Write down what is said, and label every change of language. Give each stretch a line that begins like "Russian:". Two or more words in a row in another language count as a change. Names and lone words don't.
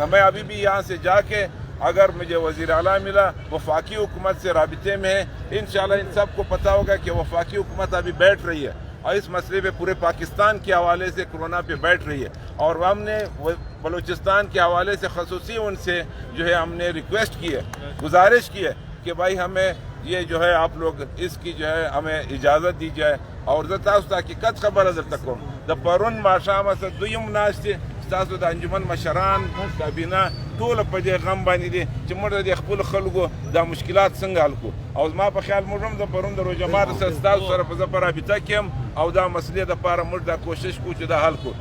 Urdu: میں ابھی بھی یہاں سے جا کے اگر مجھے وزیر اعلیٰ ملا، وفاقی حکومت سے رابطے میں ہے، انشاءاللہ ان سب کو پتہ ہوگا کہ وفاقی حکومت ابھی بیٹھ رہی ہے اور اس مسئلے پہ پورے پاکستان کے حوالے سے کورونا پہ بیٹھ رہی ہے، اور ہم نے بلوچستان کے حوالے سے خصوصی ان سے جو ہے ہم نے ریکویسٹ کی ہے، گزارش کی ہے کہ بھائی ہمیں یہ جو ہے آپ لوگ اس کی جو ہے ہمیں اجازت دی جائے۔
Pashto: اور تاسو حقیقت خبر درته کوم، د پرون ماښامه څه دویم ناستې ستاسو د انجمن مشران کابینه ټوله په دې غم باندې دي چې موږ د خپلو خلکو دا مشکلات څنګه حل کړو. او زما په خیال موږ هم د پرون د روژه ماتي سره ستاسو سره زه په رابطه کې یم او دا مسلې دپاره موږ دا کوشش کوو چې دا حل کړو.